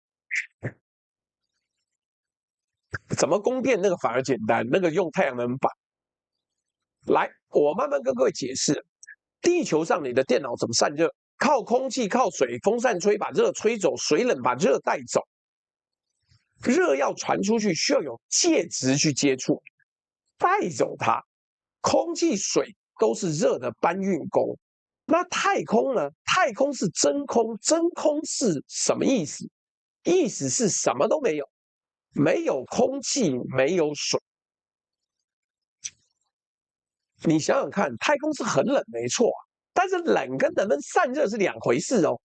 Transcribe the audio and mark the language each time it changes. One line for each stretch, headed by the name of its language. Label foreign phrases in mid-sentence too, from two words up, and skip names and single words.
Chinese: 怎麼供電那個反而簡單，那個用太陽能板。來，我慢慢跟各位解釋，地球上你的電腦怎麼散熱？靠空氣，靠水，風扇吹把熱吹走，水冷把熱帶走。熱要傳出去，需要有介質去接觸，帶走它。空氣、水都是熱的搬運工。那太空呢？太空是真空，真空是什麼意思？意思是什麼都沒有，沒有空氣，沒有水。你想想看，太空是很冷，沒錯啊，但是冷跟能不能散熱是兩回事哦。